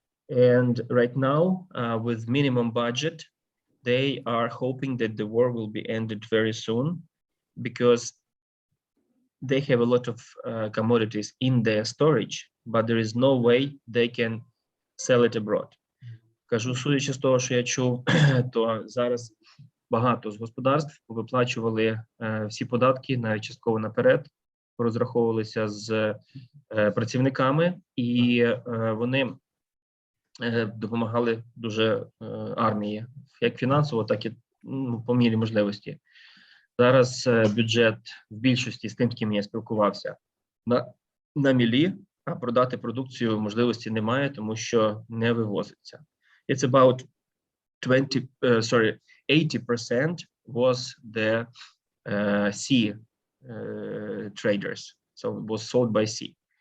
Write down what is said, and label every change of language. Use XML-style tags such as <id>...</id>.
<en>And right now, with minimum budget, they are hoping that the war will be ended very soon, because they have a lot of commodities in their storage, but there is no way they can sell it abroad.</en> <uk>Кажу, судячи з того, що я чув, то зараз багато з господарств виплачували всі податки, навіть частково наперед, розраховувалися з працівниками, і вони допомагали дуже армії, як фінансово, так і по мірі можливості. Зараз бюджет в більшості з тим, з ким я спілкувався, на мілі, а продати продукцію можливості немає, тому що не вивозиться.</uk> <en>It's about 80% was the sea traders, so it was sold by sea.</en>